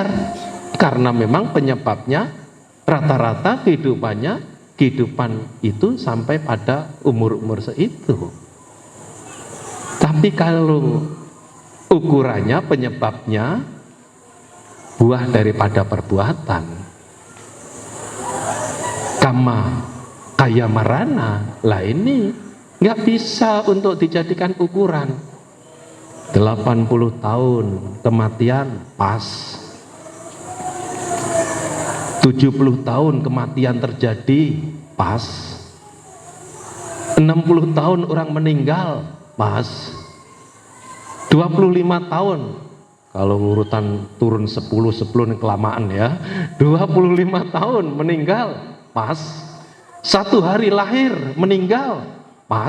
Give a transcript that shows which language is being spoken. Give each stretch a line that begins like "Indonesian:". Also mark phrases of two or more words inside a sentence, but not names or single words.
Indonesian: Karena memang penyebabnya rata-rata kehidupan itu sampai pada umur-umur seitu. Tapi kalau ukurannya, penyebabnya buah daripada perbuatan,
Pali: kama kaya marana,
Indonesian: lah ini nggak bisa untuk dijadikan ukuran. 80 tahun kematian pas, 70 tahun kematian terjadi pas, 60 tahun orang meninggal pas, 25 tahun kalau urutan turun 10 ini kelamaan ya, 25 tahun meninggal pas, 1 hari lahir meninggal pas.